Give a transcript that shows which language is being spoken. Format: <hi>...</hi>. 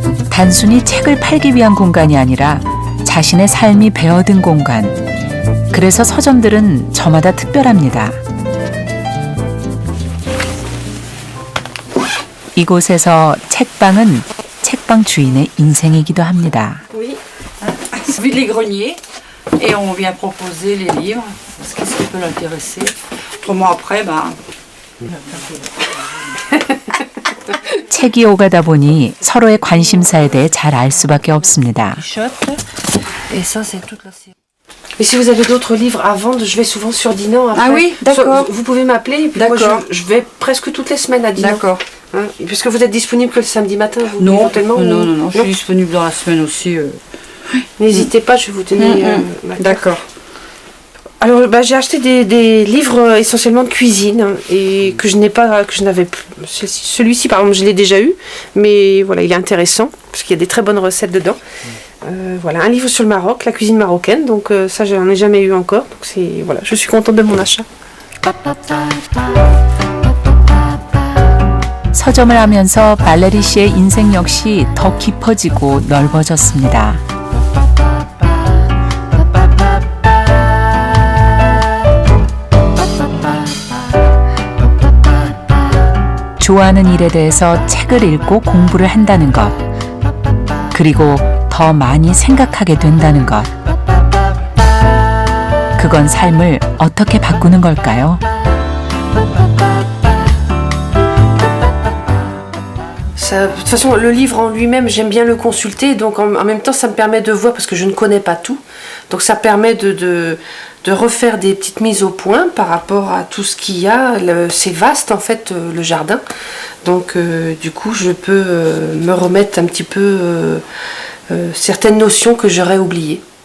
<ko>단순히 책을 팔기 위한 공간이 아니라 자신의 삶이 배어든 공간. 그래서 서점들은 저마다 특별합니다. 이곳에서 책방은 책방 주인의 인생이기도 합니다.</ko> <fr>Oui, vide les greniers et on vient proposer les livres, ce qui peut l'intéresser. Autrement après,</fr> <ko>책이 오가다 보니 서로의 관심사에 대해 잘 알 수밖에 없습니다.</ko> <fr>Et ça, c'est toute la série. Et si vous avez d'autres livres à vendre, je vais souvent sur Dinan. Après. Ah oui, d'accord. Vous pouvez m'appeler et puis moi je vais presque toutes les semaines à Dinan. D'accord. Hein, puisque vous êtes disponible que le samedi matin, vous Non, éventuellement, non, je suis disponible dans la semaine aussi. N'hésitez pas, je vais vous donner. D'accord. Alors, j'ai acheté des livres essentiellement de cuisine et que je n'avais plus. Celui-ci, par exemple, je l'ai déjà eu, mais voilà, il est intéressant parce qu'il y a des très bonnes recettes dedans. Voilà, un livre sur le Maroc, la cuisine marocaine, donc ça, je n'en ai jamais eu encore. Donc voilà, je suis contente de mon achat.</fr> <ko>서점을 하면서 발레리 씨의 인생 역시 더 깊어지고 넓어졌습니다. 좋아하는 일에 대해서 책을 읽고 공부를 한다는 것, 그리고 더 많이 생각하게 된다는 것. 그건 삶을 어떻게 바꾸는 걸까요?</ko> <fr>De toute façon, le livre en lui-même, j'aime bien le consulter, donc en même temps, ça me permet de voir, parce que je ne connais pas tout, donc ça permet de refaire des petites mises au point par rapport à tout ce qu'il y a. C'est vaste, en fait, le jardin, donc du coup, je peux me remettre un petit peu certaines notions que j'aurais oubliées.</fr>